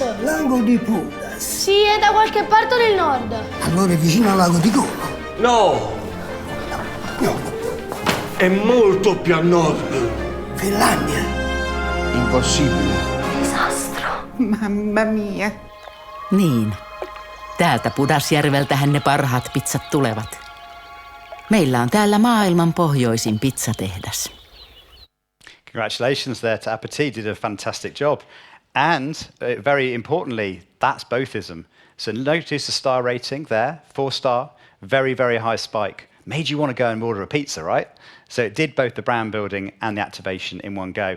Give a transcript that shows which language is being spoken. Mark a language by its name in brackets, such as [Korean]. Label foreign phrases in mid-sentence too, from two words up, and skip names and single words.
[Italian] Lago di Budas. Sì, è da qualche parte del nord. Allora è vicino al lago di Como. No! No. È molto più a nord. Finlandia. Impossibile. Disastro. Mamma mia. [Finnish] Niin. Täältä Pudasjärveltähän ne parhaat pizzat tulevat. Meillä on täällä maailman pohjoisin pizzatehdas. [English] Congratulations there to Appetit, did a fantastic job. And very importantly, that's bothism. So notice the star rating there, 4-star, very, very high spike. Made you want to go and order a pizza, right? So it did both the brand building and the activation in one go.